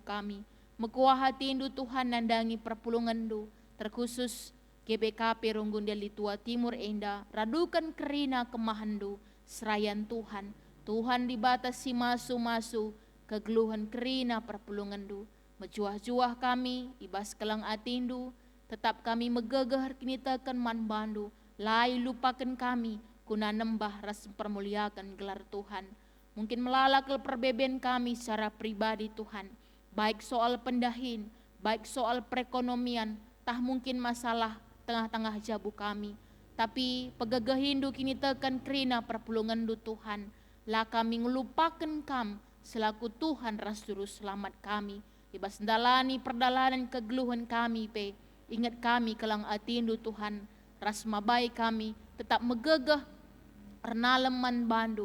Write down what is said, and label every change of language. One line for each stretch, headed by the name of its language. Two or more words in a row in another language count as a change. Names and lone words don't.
Batak Karo: kami, mekuah hati indu Tuhan nandangi perpulungan du, terkhusus GBKP Runggun Deli Tua Timur Enda, radukan kerina kemahandu, serayan Tuhan, Tuhan dibatasi masu-masu, kegeluhan kerina perpulungan du, mejuah-juah kami, ibas kelang atindu, tetap kami megegah kinitakan man bandu, lai lupakan kami, kuna nembah ras permuliakan gelar Tuhan, mungkin melalakal perbeben kami
Indonesian: secara pribadi
Batak Karo: Tuhan, baik soal pendahin,
Indonesian: baik soal perekonomian,
Batak Karo: tah mungkin masalah tengah-tengah jabu kami, tapi pegegahindu kini tekan kerina perpulungan du Tuhan, lah kami ngelupakan kam selaku Tuhan ras juru selamat kami, ibas ndalani perdalanan kegeluhan kami pe, ingat kami kelang atindu Tuhan, ras mabai kami tetap megegah ernalem man bandu,